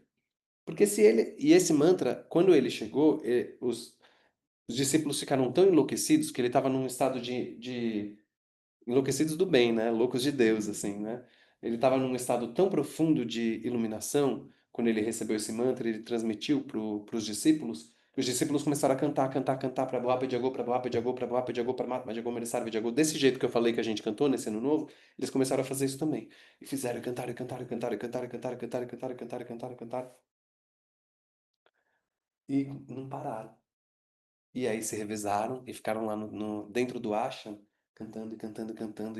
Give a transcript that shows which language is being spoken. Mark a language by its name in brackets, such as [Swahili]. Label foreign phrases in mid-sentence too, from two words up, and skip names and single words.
[Portuguese] Porque se ele, e esse mantra, quando ele chegou, os discípulos ficaram tão enlouquecidos que ele estava num estado de enlouquecidos do bem, né? Loucos de Deus, assim, né? Ele estava num estado tão profundo de iluminação, quando ele recebeu esse mantra, ele transmitiu para os discípulos, que os discípulos começaram a cantar, cantar, cantar, [Hindi] प्रभुपाद जागो, प्रभुपाद जागो, प्रभुपाद जागो, परमात्मा जागो, मेरेसर्व जागो, [Portuguese] desse jeito que eu falei que a gente cantou nesse ano novo, eles começaram a fazer isso também. E fizeram, cantar, cantar, cantar, cantar, cantar, cantar, cantar, cantar, cantar, cantar, e não pararam. E aí se revezaram e ficaram lá dentro do ashram, cantando e cantando e cantando.